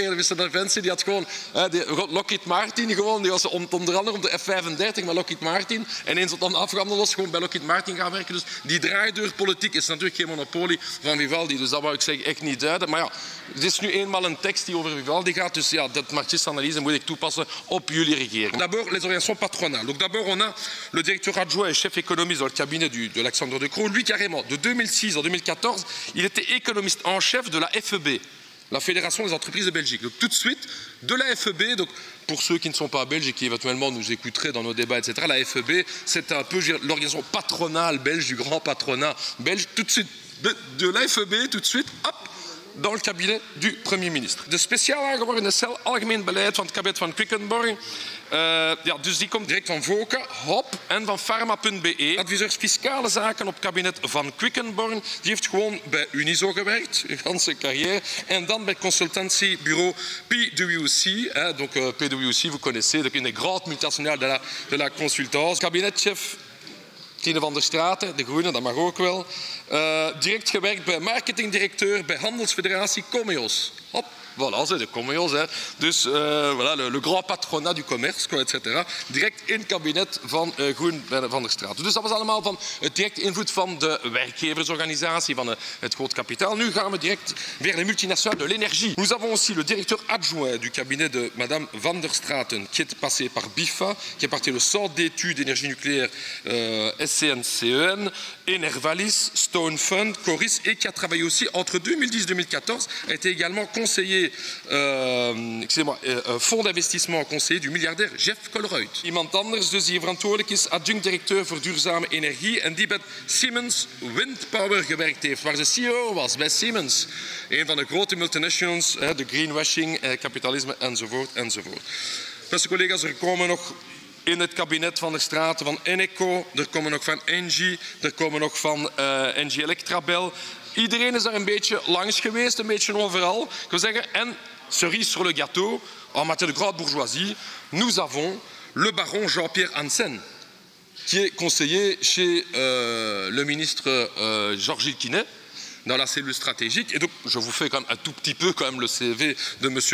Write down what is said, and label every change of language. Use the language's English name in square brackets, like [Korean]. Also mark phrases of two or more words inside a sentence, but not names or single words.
[Dutch] De minister van Defensie, die had gewoon Lockheed Martin gewoon, die was onder andere om de F-35 met Lockheed Martin. En eens dat dan afgehandeld was, gewoon bij Lockheed Martin gaan werken. Dus die draaideurpolitiek is natuurlijk geen monopolie van Vivaldi. Dus dat wou ik zeggen echt niet duiden. Maar ja, het is nu eenmaal een tekst die over Vivaldi gaat. Dus ja, dat marxiste-analyse moet ik toepassen op jullie regering. [French] D'abord, les organisations patronales. Donc d'abord, on a le directeur adjoint et chef économiste dans le cabinet de Alexandre De Croo. Lui, carrément, de 2006 à 2014, il était économiste en chef de la FEB, la Fédération des entreprises de Belgique. Donc tout de suite, de la FEB, donc pour ceux qui ne sont pas belges et qui éventuellement nous écouteraient dans nos débats, etc., la FEB, c'est un peu l'organisation patronale belge, du grand patronat belge. Tout de suite, de la FEB, tout de suite, hop, dans le cabinet du Premier ministre. [Dutch] De speciaal aangeworven cel Algemeen Beleid van het kabinet van Quickenborne. Dus die komt direct van Voka, Hop en van Pharma.be. Adviseurs fiscale zaken op kabinet van Quickenborne. Die heeft gewoon bij Unizo gewerkt, de hele carrière. En dan bij consultantiebureau PwC. [French] Donc PwC, vous connaissez, donc une des grandes multinationales de la consultance. [Dutch] Kabinetchef Tine van der Straten, de Groene, dat mag ook wel. Direct gewerkt bij marketingdirecteur bij Handelsfederatie Comeos. [French] Hop, voilà, c'est de Comeos. Dus voilà, le grand patronat du commerce, etc. [Dutch] Direct in het kabinet van Groen van der Straten. Dus dat was allemaal van het directe invloed van de werkgeversorganisatie, van het groot kapitaal. Nu gaan we direct [French] vers les multinationales de l'énergie. Nous avons aussi le directeur adjoint du cabinet de Madame van der Straten, qui est passé par BIFA, qui est parti le Centre d'études d'énergie nucléaire SCNCEN, Enervalis, Stone Fund, Coris, et qui a travaillé aussi entre 2010 et 2014, a été également conseiller, fonds d'investissement conseiller du milliardaire Jeff Colruyt. [Dutch] Iemand anders dus die verantwoordelijk is, adjunct-directeur voor duurzame energie en die bij Siemens Windpower gewerkt heeft, waar ze CEO was bij Siemens. Een van de grote multinationals, de greenwashing, kapitalisme enzovoort, enzovoort. Beste collega's, er komen nog in het kabinet van der Straten van Eneco, er komen nog van Engie, er komen nog van Engie Electrabel. Iedereen is daar een beetje langs geweest, een beetje overal. Ik wil zeggen, [French] en cerise sur le gâteau, en matière de grande bourgeoisie, nous avons le baron Jean-Pierre Hansen, qui est conseiller chez le ministre Georges Quinet, dans la cellule stratégique. Et donc, je vous fais quand même un tout petit peu quand même le CV de M.